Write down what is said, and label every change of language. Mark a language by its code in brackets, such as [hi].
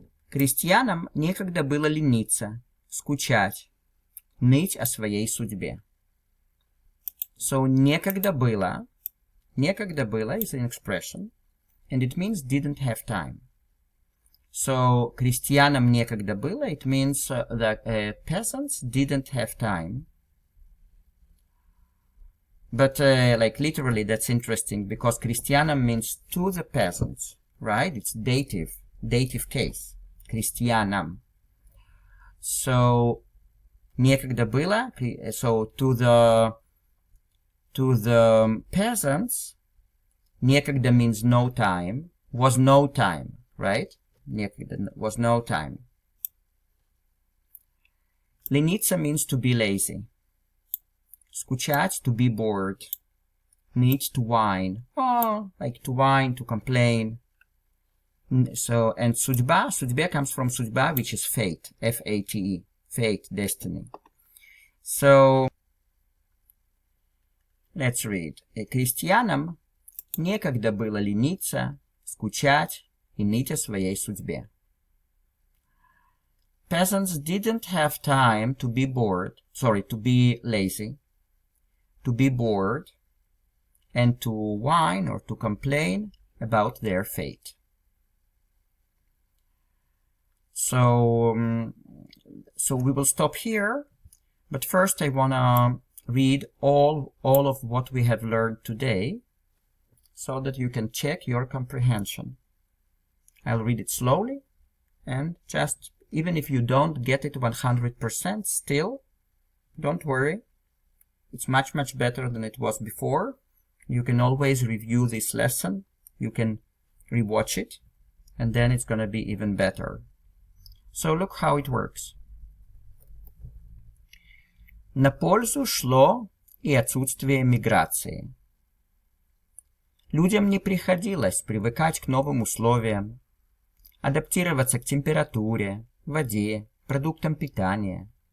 [ru] Крестьянам некогда было лениться, скучать, ныть о своей судьбе. [en] So [ru] некогда было [en] is an expression, and it means didn't have time. So [ru] крестьянам некогда было, [en] it means that peasants didn't have time. But like literally that's interesting because крестьянам means to the peasants, right? It's dative case. Крестьянам. So [ru] некогда было, [en] so to the peasants, некогда means no time, was no time, right? Некогда was no time. Лениться means to be lazy. Скучать, to be bored. Ныть, to whine. Oh, like to whine, to complain. So, and судьба comes from судьба, which is fate, F-A-T-E, fate, destiny. So, let's read. [ru] Крестьянам некогда было лениться, скучать и ныть о своей судьбе. [en] Peasants didn't have time to be to be lazy, to be bored, and to whine or to complain about their fate. So we will stop here, but first I want to read all of what we have learned today so that you can check your comprehension. I'll read it slowly, and just even if you don't get it 100%, still, don't worry. It's much better than it was before. You can always review this lesson. You can rewatch it, and then it's going to be even better. So look how it works. [ru] На пользу шло и отсутствие миграции. Людям не приходилось привыкать к новым условиям, адаптироваться к температуре, воде, продуктам питания.